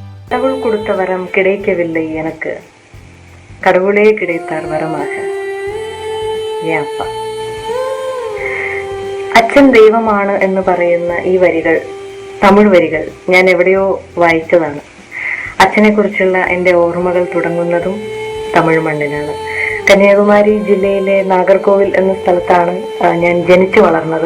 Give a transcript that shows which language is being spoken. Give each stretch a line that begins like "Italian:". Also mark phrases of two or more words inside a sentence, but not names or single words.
Tamil: கடவுள் கொடுத்த வரம் கிடைக்கவில்லை எனக்கு, கடவுளே கிடைத்தார் வரமாக.
Malayalam: ഏ അപ്പ. അച്ഛൻ ദൈവമാണ് എന്ന് പറയുന്ന ഈ വരികൾ, തമിഴ് വരികൾ ഞാൻ എവിടെയോ വായിച്ചതാണ്. അച്ഛനെ കുറിച്ചുള്ള എൻ്റെ ഓർമ്മകൾ തുടങ്ങുന്നതും തമിഴ് മണ്ണിലാണ്. കന്യാകുമാരി ജില്ലയിലെ നാഗർകോവിൽ എന്ന സ്ഥലത്താണ് ഞാൻ ജനിച്ചു വളർന്നത്.